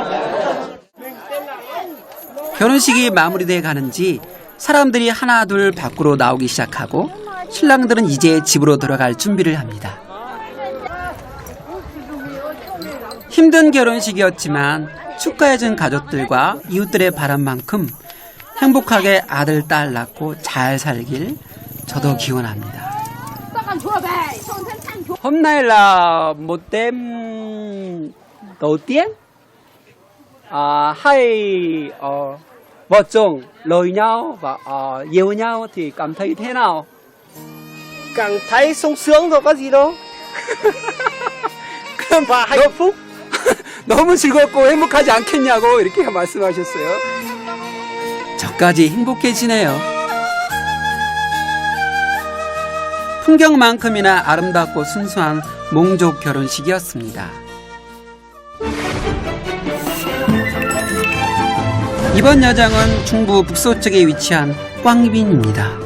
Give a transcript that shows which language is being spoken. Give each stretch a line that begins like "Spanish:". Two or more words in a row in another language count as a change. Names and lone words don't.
Korean: 결혼식이 마무리돼 가는지 사람들이 하나 둘 밖으로 나오기 시작하고 신랑들은 이제 집으로 돌아갈 준비를 합니다. 힘든 결혼식이었지만 축하해준 가족들과 이웃들의 바람만큼 행복하게 아들, 딸 낳고 잘 살길 저도 기원합니다.
Vietnamese: Hôm nay là một đêm đầu tiên hai vợ chồng lời nhau và yêu nhau thì cảm thấy thế nào? Càng thấy sung sướng thôi có gì đâu. Và hạnh phúc.
Korean: 너무 즐겁고 행복하지 않겠냐고 이렇게 말씀하셨어요. 저까지 행복해지네요. 풍경만큼이나 아름답고 순수한 몽족 결혼식이었습니다. 이번 여정은 중부 북서쪽에 위치한 꽝빈입니다.